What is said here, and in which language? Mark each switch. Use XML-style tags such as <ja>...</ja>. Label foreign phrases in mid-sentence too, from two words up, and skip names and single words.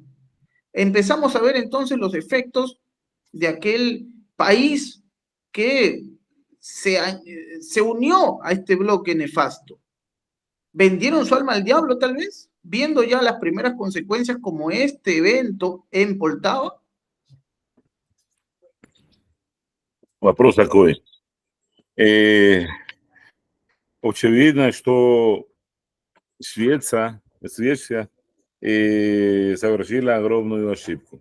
<es>Empezamos a ver entonces los efectos de aquel país que se unió a este bloque nefasto. ¿Vendieron su alma al diablo, tal vez? Viendo ya las primeras consecuencias como este evento en Poltava.</es> <ru>Вопрос такой. Очевидно, что Швеция совершила огромную ошибку.</ru>